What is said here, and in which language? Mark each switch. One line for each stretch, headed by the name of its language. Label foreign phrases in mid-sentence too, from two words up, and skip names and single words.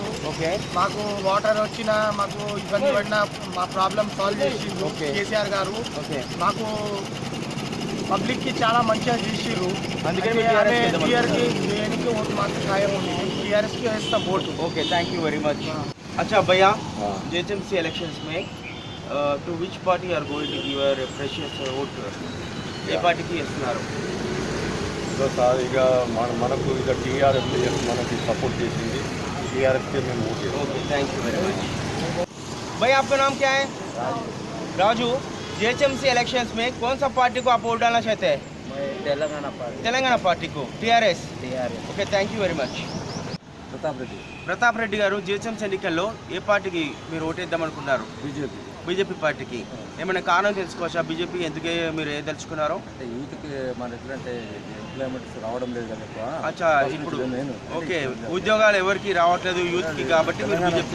Telugu: ఓకే మాకు వాటర్ వచ్చినా మాకు ఇబ్బంది పడినా మా
English: problem solve
Telugu: చేసిండ్రు కేసీఆర్ గారు. ఓకే మాకు పబ్లిక్కి చాలా మంచిగా చేసిర్రు. అందుకని దేనికి ఓటు మాకు సాయం ఉంది, టీఆర్ఎస్కి వేస్తాం ఓటు.
English: OK thank you very much.
Hindi: अच्छा भैया
English: JHMC elections में to which party you are going to give your precious vote?
Telugu: ఏ పార్టీకి ఇస్తున్నారు? సార్ ఇక మనకు ఇక టీఆర్ఎస్ మనకి సపోర్ట్ చేసింది, టీఆర్ఎస్కి మేము ఓట్ చేస్తాం.
English: OK thank you very much.
Hindi: भाई आपका नाम क्या है? राजू.
English: JHMC elections
Hindi: में कौन सा पार्टी को आप वोट डालना चाहते हैं? तेलंगाना पार्टी को. टीआरएस.
English: OK thank you very much.
Telugu: ప్రతాప్ రెడ్డి గారు జిహెచ్ఎంసీ ఎన్నికల్లో ఏ పార్టీకి మీరు ఓటేద్దాం అనుకున్నారు? బీజేపీ పార్టీకి. ఏమైనా కారణం తెలుసుకోవచ్చా బీజేపీ ఎందుకే మీరు ఏ తెలుసుకున్నారో? అంటే యూత్కి మన ఎట్లంటే ఎంప్లాయ్మెంట్స్ రావడం లేదు కదా ఎక్కువ. అచ్చా ఇప్పుడు ఓకే ఉద్యోగాలు ఎవరికి రావట్లేదు యూత్కి కాబట్టి మీరు బీజేపీ